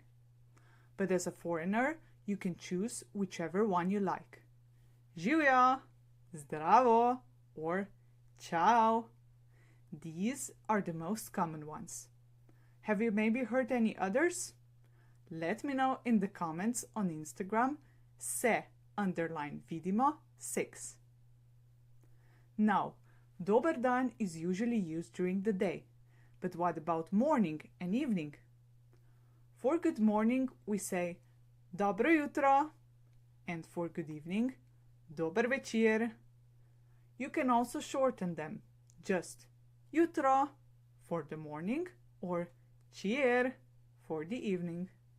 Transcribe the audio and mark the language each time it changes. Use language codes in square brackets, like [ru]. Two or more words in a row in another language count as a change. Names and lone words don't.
[en] But as a foreigner, you can choose whichever one you like. [sl] Živjo, Zdravo, [en] or Ciao. These are the most common ones. Have you maybe heard any others? Let me know in the comments on Instagram se_vidimo6. Now, [sl] Dober dan [en] is usually used during the day. But what about morning and evening? For good morning, we say [sl] Dobro jutro, [en] and for good evening, [sl] Dober večer. [en] You can also shorten them, just jutro for the morning or večer for the evening.